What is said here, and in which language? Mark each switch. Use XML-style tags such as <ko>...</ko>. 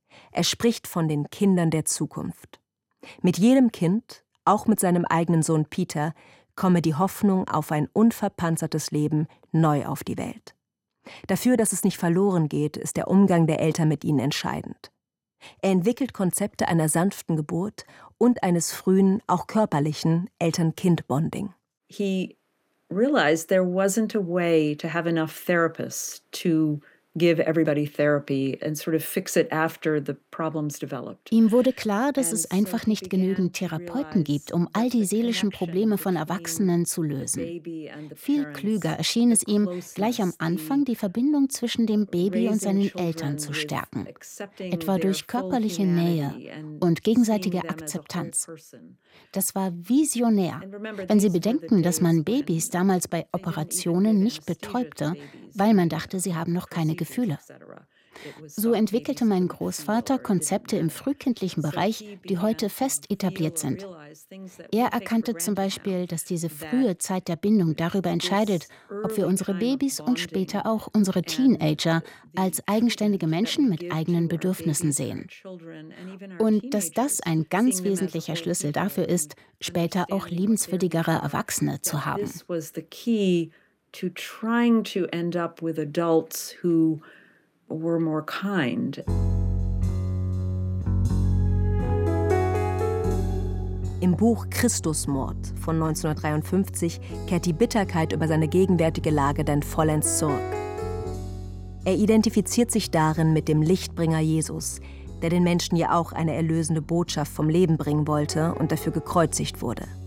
<de>Er spricht von den Kindern der Zukunft. Mit jedem Kind, auch mit seinem eigenen Sohn Peter, komme die Hoffnung auf ein unverpanzertes Leben neu auf die Welt. Dafür, dass es nicht verloren geht, ist der Umgang der Eltern mit ihnen entscheidend. Er entwickelt Konzepte einer sanften Geburt und eines frühen, auch körperlichen Eltern-Kind-Bonding.</de> <en>He realized there wasn't a way to have enough therapists to give everybody therapy and sort of fix it after the problems developed.</en> <de>Ihm wurde klar, dass es einfach nicht genügend Therapeuten gibt, um all die seelischen Probleme von Erwachsenen zu lösen. Viel klüger erschien es ihm, gleich am Anfang die Verbindung zwischen dem Baby und seinen Eltern zu stärken, etwa durch körperliche Nähe und gegenseitige Akzeptanz. Das war visionär. Wenn Sie bedenken, dass man Babys damals bei Operationen nicht betäubte, weil man dachte, sie haben noch keine Gefühle. So entwickelte mein Großvater Konzepte im frühkindlichen Bereich, die heute fest etabliert sind. Er erkannte zum Beispiel, dass diese frühe Zeit der Bindung darüber entscheidet, ob wir unsere Babys und später auch unsere Teenager als eigenständige Menschen mit eigenen Bedürfnissen sehen. Und dass das ein ganz wesentlicher Schlüssel dafür ist, später auch liebenswürdigere Erwachsene zu haben.</de> <en>To trying to end up with adults who were more kind.</en> <de>Im Buch Christusmord von 1953 kehrt die Bitterkeit über seine gegenwärtige Lage dann vollends zurück. Er identifiziert sich darin mit dem Lichtbringer Jesus, der den Menschen ja auch eine erlösende Botschaft vom Leben bringen wollte und dafür gekreuzigt wurde.</de>